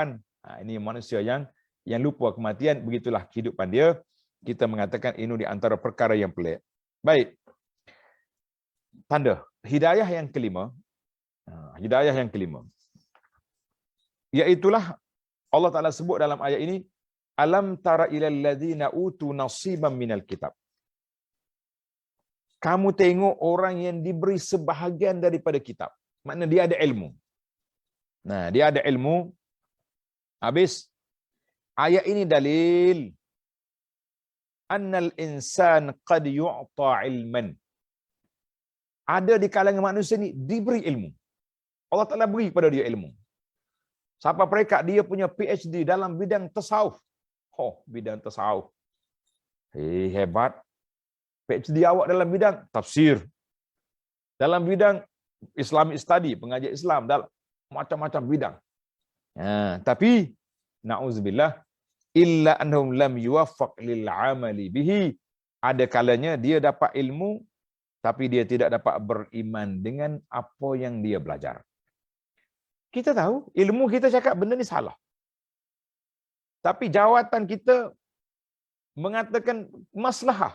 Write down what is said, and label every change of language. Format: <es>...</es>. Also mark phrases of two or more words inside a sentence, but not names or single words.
<ms>Ini manusia yang lupa kematian. Begitulah kehidupan dia. Kita mengatakan ini di antara perkara yang pelik. Baik. Tanda. Hidayah yang kelima. Hidayah yang kelima. Iaitulah Allah Ta'ala sebut dalam ayat ini,</ms> <ar>ألم تر إلى الذين أوتوا نصيبا من الكتاب.</ar> <ms>Kamu tengok orang yang diberi sebahagian daripada kitab. Maknanya dia ada ilmu. Nah, dia ada ilmu. Habis ayat ini dalil</ms> <ar>أن الإنسان قد يؤتى علما.</ar> <ms>Ada di kalangan manusia ni diberi ilmu. Allah Ta'ala beri kepada dia ilmu. Siapa mereka dia punya PhD dalam bidang tasawuf. Bidang tasawuf. Hebat. PhD awak dalam bidang tafsir. Dalam bidang</ms> <en>Islamic study,</en> <ms>pengajian Islam, dalam macam-macam bidang. Tapi na'udzubillah,</ms> <ar>إلا أنهم لم يوفقوا للعمل به.</ar> <ms>Ada kalanya dia dapat ilmu tapi dia tidak dapat beriman dengan apa yang dia belajar. Kita tahu ilmu kita cakap benda ni salah. Tapi jawatan kita mengatakan maslahah.</ms>